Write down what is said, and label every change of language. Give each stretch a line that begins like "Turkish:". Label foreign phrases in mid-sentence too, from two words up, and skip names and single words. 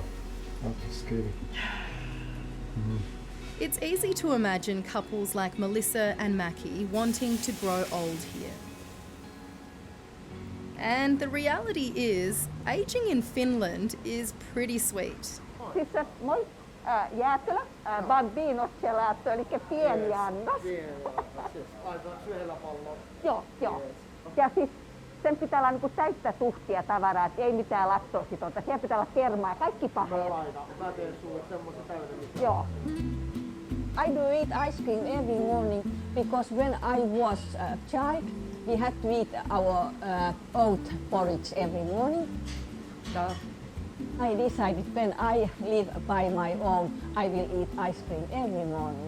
English: Skating. It's easy to imagine couples like Melissa and Mackie wanting to grow old here. And the reality is, aging in Finland is pretty sweet.
Finnish: Moi, jäätelö, bambinocelaatto, eli pieni annos. Joo. Ja siis sen pitää olla niinku täyttä tuhtia tavaraa, että ei mitään laktoositonta. Siellä pitää olla kermaa ja kaikki paheet. Mä teen sulle semmoisen täydellisen. Joo.
English: I do eat ice cream every morning because when I was a child, we had to eat our oat porridge every morning. So I decided when I live by my own, I will eat ice cream every morning.